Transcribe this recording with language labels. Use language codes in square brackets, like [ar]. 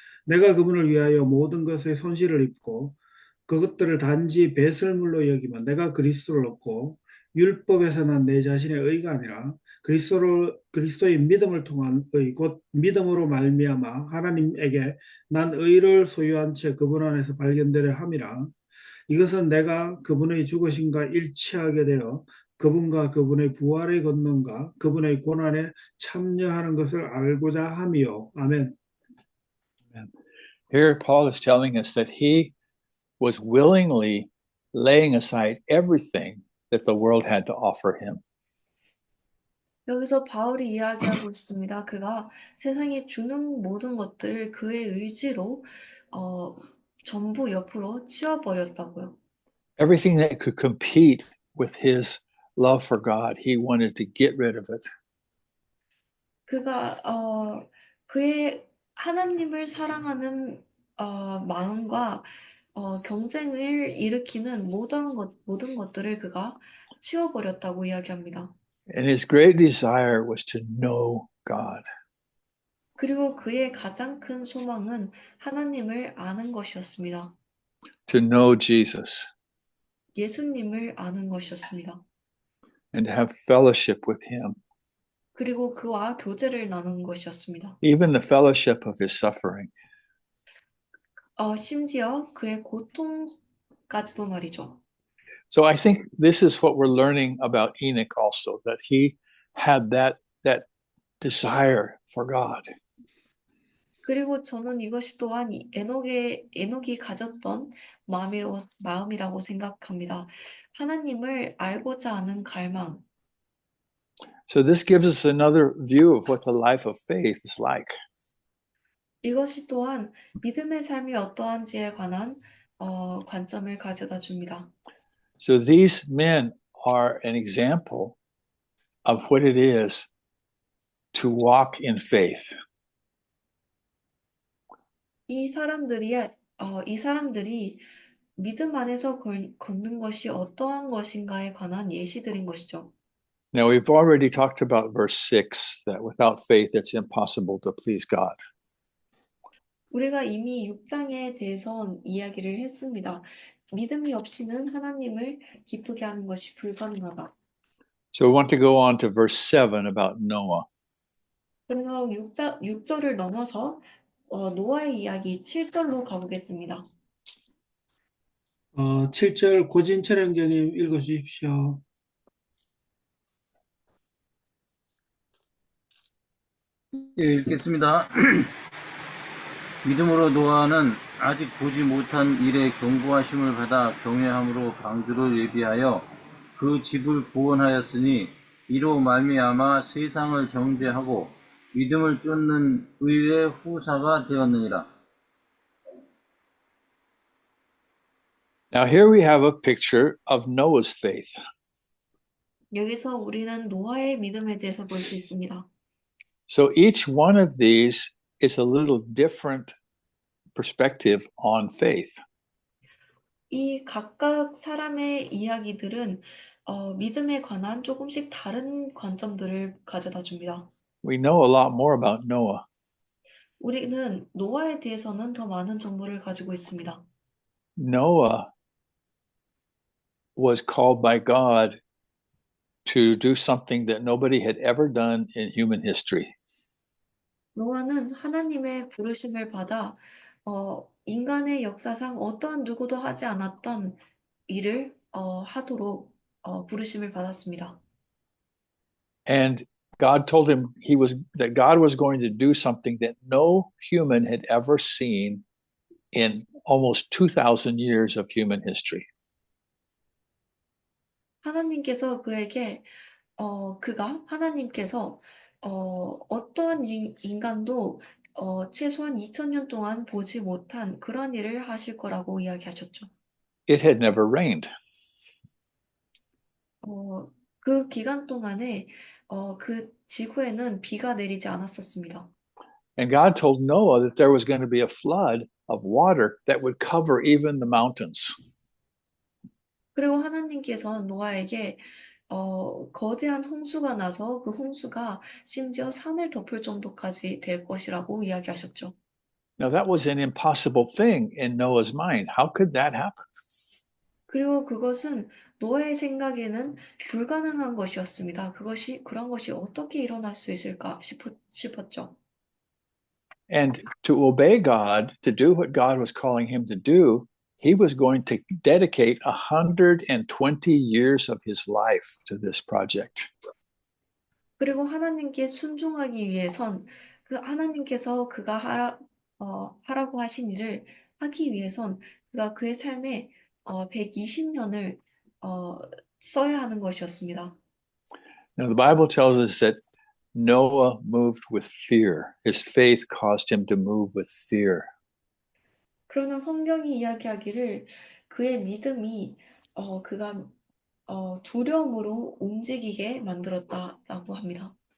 [ko] 내가 그분을 위하여 모든 것의 손실을 입고 그것들을 단지 배설물로 여기면 내가 그리스도를 얻고 율법에서 난 내 자신의 의가 아니라 그리스도의 믿음을 통한 의, 곧 믿음으로 말미암아 하나님에게 난 의를 소유한 채 그분 안에서 발견되려 함이라. 이것은 내가 그분의 죽으심과 일치하게 되어 그분과 그분의 부활의 권능과 그분의 고난에 참여하는 것을 알고자 함이요. 아멘. [en] Here, Paul is telling us that he was willingly laying aside everything that the world had to offer him. [ko] 여기서 바울이 이야기하고 있습니다. 그가 세상이 주는 모든 것들을 그의 의지로 전부 옆으로 치워버렸다고요. [en] Everything that could compete with his love for God, he wanted to get rid of it. [ko] 그가 그의 하나님을 사랑하는 마음과 경쟁을 일으키는 모든 것들을 그가 치워버렸다고 이야기합니다. [en] And his great desire was to know God. [ko] 그리고 그의 가장 큰 소망은 하나님을 아는 것이었습니다. [en] To know Jesus [ko] 예수님을 아는 것이었습니다. [en] and to have fellowship with him, [ko] 그리고 그와 교제를 나누는 것이었습니다. [en] even the fellowship of his suffering. [ko] 심지어 그의 고통까지도 말이죠. [en] So I think this is what we're learning about Enoch also, that he had that desire for God. [ko] 그리고 저는 이것이 또한 에녹이 가졌던 마음이라고 생각합니다. 하나님을 알고자 하는 갈망. [en] So this gives us another view of what the life of faith is like. [ko] 이것이 또한 믿음의 삶이 어떠한지에 관한 관점을 가져다 줍니다. [en] So these men are an example of what it is to walk in faith. [ko] 이 사람들이 믿음 안에서 걷는 것이 어떠한 것인가에 관한 예시들인 것이죠. [en] Now, we've already talked about verse 6, that without faith it's impossible to please God. [ko] 우리가 이미 6장에 대해서 이야기를 했습니다. 믿음이 없이는 하나님을 기쁘게 하는 것이 불가능하다. [en] So we want to go on to verse 7 about Noah. [ko] 그래서 6절을 넘어서 노아의 이야기 7절로 가보겠습니다. 7절 고진철 형제님 읽어주십시오. 예, 읽겠습니다. 믿음으로 노아는 아직 보지 못한 일에 경고하심을 받아 경외함으로 방주를 예비하여 그 집을 구원하였으니 이로 말미암아 세상을 정죄하고 믿음을 쫓는 의의 후사가 되었느니라. [en] Now, here we have a picture of Noah's faith. [ko] 여기서 우리는 노아의 믿음에 대해서 볼 수 있습니다. [en] So each one of these is a little different perspective on faith. [ko] 이 각각 사람의 이야기들은 믿음에 관한 조금씩 다른 관점들을 가져다 줍니다. [en] We know a lot more about Noah. [ko] 우리는 노아에 대해서는 더 많은 정보를 가지고 있습니다. [en] Noah was called by God to do something that nobody had ever done in human history. [ko] 노아는 하나님의 부르심을 받아 인간의 역사상 어떠한 누구도 하지 않았던 일을 하도록 부르심을 받았습니다. [en] And God told him that God was going to do something that no human had ever seen in almost 2,000 years of human history. [ko] 하나님께서 그에게 하나님께서 어떠한 인간도 최소한 2000년 동안 보지 못한 그런 일을 하실 거라고 이야기하셨죠. [en] It had never rained. [ko] 그 기간 동안에 그 지구에는 비가 내리지 않았었습니다. [en] And God told Noah that there was going to be a flood of water that would cover even the mountains. [ko] 그리고 하나님께서 노아에게 거대한 홍수가 나서 그 홍수가 심지어 산을 덮을 정도까지 될 것이라고 이야기하셨죠. [en] Now, that was an impossible thing in Noah's mind. How could that happen? [ko] 그리고 그것은 노아의 생각에는 불가능한 것이었습니다. 그런 것이 어떻게 일어날 수 있을까 싶었죠. [en] And to obey God, to do what God was calling him to do, he was going to dedicate 120 years of his life to this project. [ko] 그리고 하나님께 순종하기 위해선 그 하나님께서 그가 하라고 하신 일을 하기 위해선 그가 그의 삶에 120년을 써야 하는 것이었습니다. [en] Now, the Bible tells us that Noah moved with fear. His faith caused him to move with fear. [ko] 그러나 성경이 이야기하기를 그의 믿음이 그가 두려움으로 움직이게 만들었다라고 합니다.